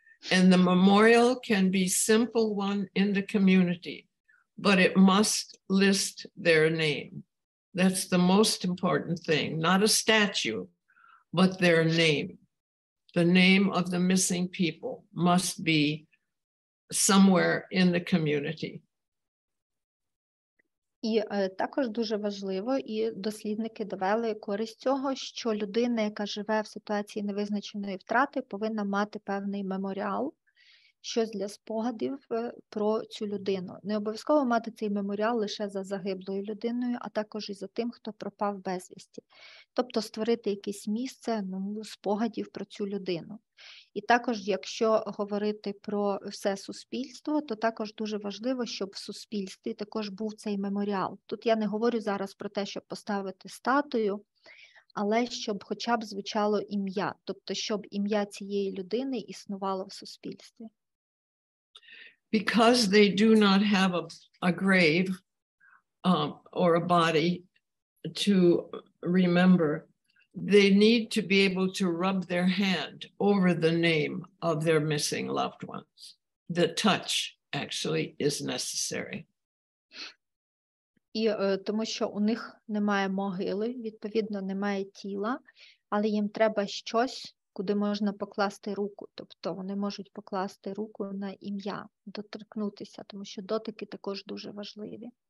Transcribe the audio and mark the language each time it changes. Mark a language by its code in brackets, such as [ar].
[en] And the memorial can be simple one in the community, but it must list their name. That's the most important thing, not a statue, but their name. The name of the missing people must be somewhere in the community. [uk] І також дуже важливо, і дослідники довели користь цього, що людина, яка живе в ситуації невизначеної втрати, повинна мати певний меморіал, щось для спогадів про цю людину. Не обов'язково мати цей меморіал лише за загиблою людиною, а також і за тим, хто пропав безвісті. Тобто створити якесь місце спогадів про цю людину. І також, якщо говорити про все суспільство, то також дуже важливо, щоб в суспільстві також був цей меморіал. Тут я не говорю зараз про те, щоб поставити статую, але щоб хоча б звучало ім'я, тобто щоб ім'я цієї людини існувало в суспільстві. [en] Because they do not have a grave or a body to remember, they need to be able to rub their hand over the name of their missing loved ones. The touch actually is necessary. [uk] І тому що у них немає могили, відповідно, немає тіла, але їм треба щось, куди можна покласти руку. Тобто вони можуть покласти руку на ім'я, доторкнутися, тому що дотики також дуже важливі.